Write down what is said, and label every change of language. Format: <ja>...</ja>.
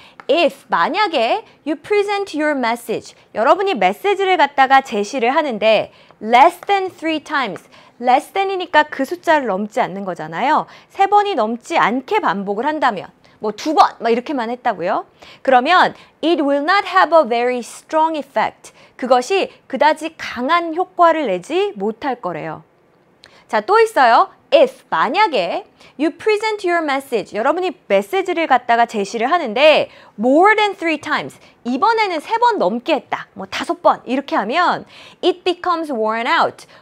<ko>If, 만약에</ko> <en>you present your message,</en> <ko>여러분이 메시지를 갖다가 제시를 하는데</ko> <en>less than 3 times, less than</en> <ko>이니까 그 숫자를 넘지 않는 거잖아요. 3번이 넘지 않게 반복을 한다면 뭐 2번 막 이렇게만 했다고요. 그러면</ko> <en>it will not have a very strong effect.</en> <ko>그것이 그다지 강한 효과를 내지 못할 거래요. 자, 또 있어요. If, 만약에</ko> <en>you present your message,</en> <ko>여러분이 메시지를 갖다가 제시를 하는데</ko> <en>more than 3 times,</en> <ko>이번에는 3번 넘게 했다. 뭐 5번 이렇게 하면</ko> <en>it becomes worn out.</en>